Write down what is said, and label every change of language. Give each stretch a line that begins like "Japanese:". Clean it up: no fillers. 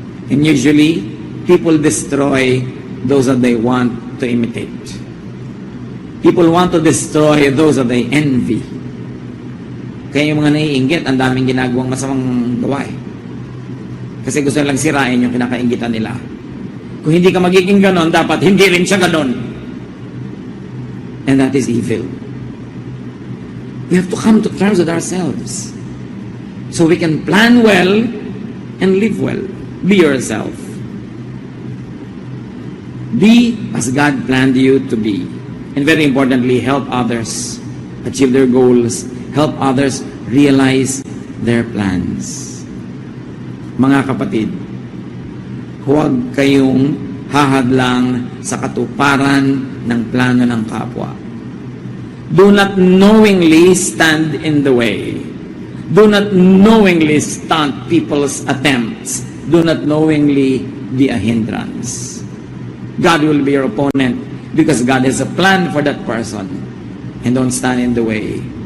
English: And usually, people destroy those that they want to imitate. People want to destroy those that they envy.
Filipino: Kaya yung mga naiinggit, ang daming ginagawang masamang gawa eh. Kasi gusto nilang sirain yung kinakainggitan nila. Kung hindi ka magiging ganon, dapat hindi rin siya ganon.
English: And that is evil. We have to come to terms with ourselves so we can plan well and live well. Be yourself. Be as God planned you to be. And very importantly, help others achieve their goals. Help others realize their plans.
Filipino: Mga kapatid, huwag kayong hahadlang sa katuparan ng plano ng kapwa.
English: Do not knowingly stand in the way. Do not knowingly stunt people's attempts. Do not knowingly be a hindrance. God will be your opponent Because God has a plan for that person. And don't stand in the way.